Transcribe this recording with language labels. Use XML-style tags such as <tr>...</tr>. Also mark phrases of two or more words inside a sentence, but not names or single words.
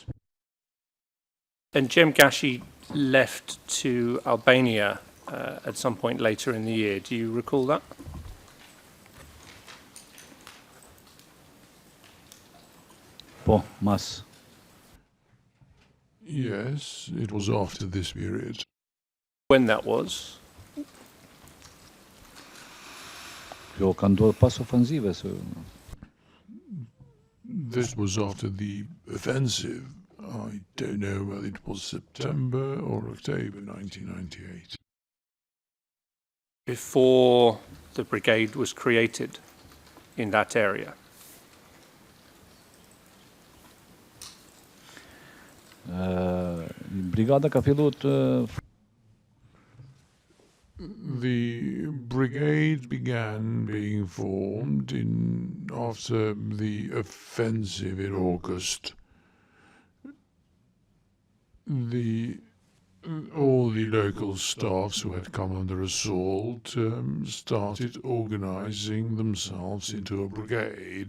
<en>And Jem Gashi left to Albania at some point later in the year. Do you recall that?</en> <sq>Po, mas.</sq> <en>Yes, it was after this period. When that was?</en> <sq>Kjo ka ndodhur pas ofensive se</sq> <en>This was after the offensive. I don't know whether it was September or October 1998. Before the brigade was created in that area?</en> <sq>brigada ka filluar të</sq> <en>The brigade began being formed after the offensive in August. All the local staffs who had come under assault started organizing themselves into a brigade.</en>